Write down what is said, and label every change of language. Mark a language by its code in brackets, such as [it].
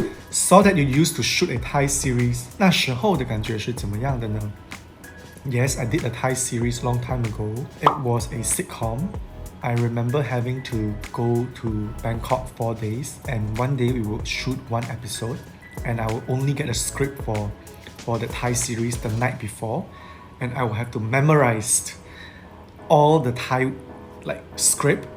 [en] Saw that you used to shoot a Thai series. [zh] 那时候的感觉是怎么样的呢? [en] Yes, I did a Thai series long time ago. It was a sitcom. I remember having to go to Bangkok 4 days, and one day we would shoot one episode, and I will only get a script for the Thai series the night before, and I will have to memorize all the Thai script.